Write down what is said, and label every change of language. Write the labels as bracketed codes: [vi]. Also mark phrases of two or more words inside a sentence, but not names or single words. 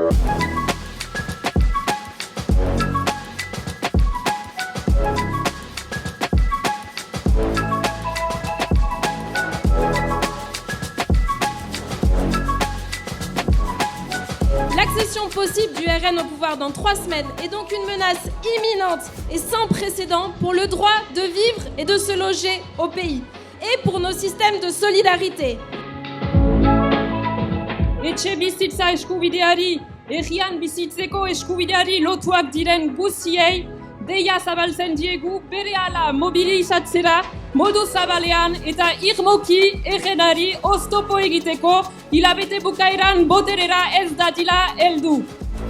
[fr] L'accession possible du RN au pouvoir dans 3 semaines est donc une menace imminente et sans précédent pour le droit de vivre et de se loger au pays et pour nos systèmes de solidarité. [eu] Etxe bizitza eskubideari, herrian bizitzeko eskubideari lotuak diren guztiei, deia zabaltzen diegu berehala mobilizatzera, modu zabalean eta irmoki errenari oztopo egiteko, hilabete bukaeran boterera ez datila heldu.